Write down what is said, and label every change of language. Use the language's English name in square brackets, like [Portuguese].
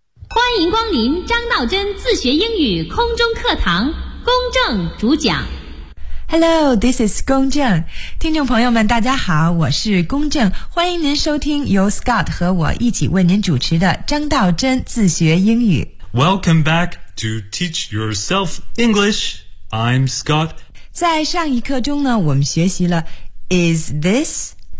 [Chinese] 欢迎光临张道真自学英语空中课堂，公正主讲。 [English] Hello, this is 公正。 [Chinese] 听众朋友们大家好，我是公正，欢迎您收听由 Scott 和我一起为您主持的张道真自学英语。 [English] Welcome back to Teach Yourself English. I'm Scott. [Chinese] 在上一课中呢，我们学习了 Is this?